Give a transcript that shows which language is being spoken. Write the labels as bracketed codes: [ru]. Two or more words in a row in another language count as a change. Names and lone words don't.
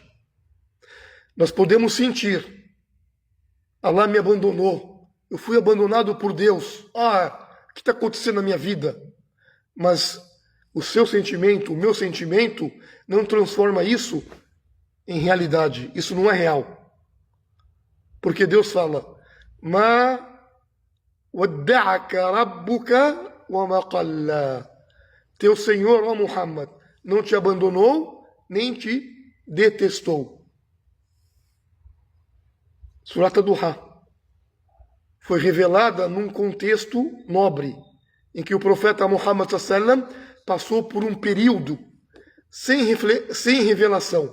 [pt] Nós podemos sentir, Allah me abandonou, eu fui abandonado por Deus, o que está acontecendo na minha vida? Mas o seu sentimento, o meu sentimento, não transforma isso em realidade, isso não é real. Porque Deus fala, [ar] ما ودعك ربك وما قلى. [pt] Teu Senhor, ó Muhammad, não te abandonou, nem te detestou. Surat Duha foi revelada num contexto nobre, em que o profeta Muhammad sallam passou por um período sem revelação.